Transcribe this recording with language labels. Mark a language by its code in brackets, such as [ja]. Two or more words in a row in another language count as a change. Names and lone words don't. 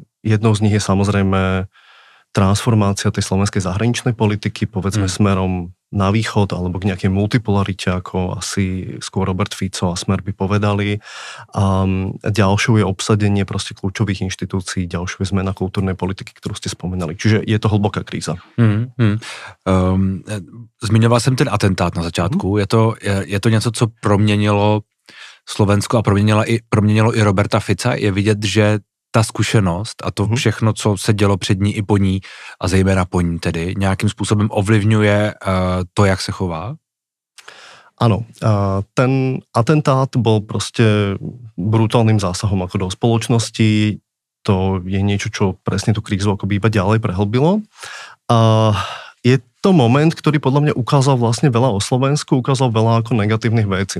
[sk] Jednou z nich je samozrejme transformácia tej slovenskej zahraničnej politiky, povedzme smerom na východ alebo k nejakej multipolarite, ako asi skôr Robert Fico a Smer by povedali. A ďalšou je obsadenie proste kľúčových inštitúcií, ďalšou je zmena kultúrnej politiky, ktorú ste spomenali. Čiže je to hlboká kríza. [cs] Zmiňoval jsem ten atentát na začátku. Je to něco, co proměnilo Slovensko a proměnilo i Roberta Fica. Je vidět, že ta zkušenost a to všechno, co se dělo před ní i po ní a zejména po ní tedy, nějakým způsobem ovlivňuje to, jak se chová? [sk] Áno, ten atentát bol proste brutálnym zásahom ako do spoločnosti. To je niečo, čo presne tú krízu akoby iba ďalej prehlbilo. Je to moment, ktorý podľa mňa ukázal vlastne veľa o Slovensku, ukázal veľa ako negatívnych vecí.